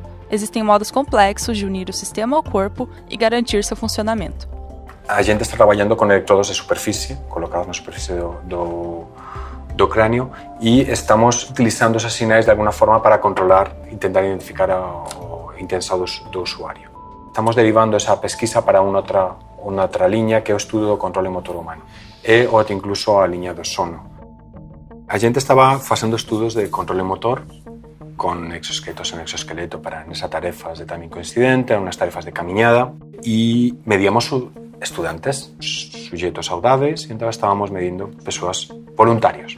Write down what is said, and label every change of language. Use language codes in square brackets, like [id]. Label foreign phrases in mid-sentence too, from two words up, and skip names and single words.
[pt] Existem modos complexos de unir o sistema ao corpo e garantir seu funcionamento. A gente está trabalhando com eletrodos de superfície, colocados na superfície do crânio, e estamos utilizando esses sinais de alguma forma para controlar e tentar identificar a intenção do usuário. [gl] Estamos derivando esa pesquisa para unha outra liña que é o estudo do controle motor humano e ou incluso a liña do sono. A gente estaba facendo estudos de controle motor con exoesqueletos en exoesqueleto para nesas tarefas de timing coincidente, unas tarefas de camiñada, e medíamos estudantes, suxeitos saudáveis, e entón estábamos medindo persoas voluntarios.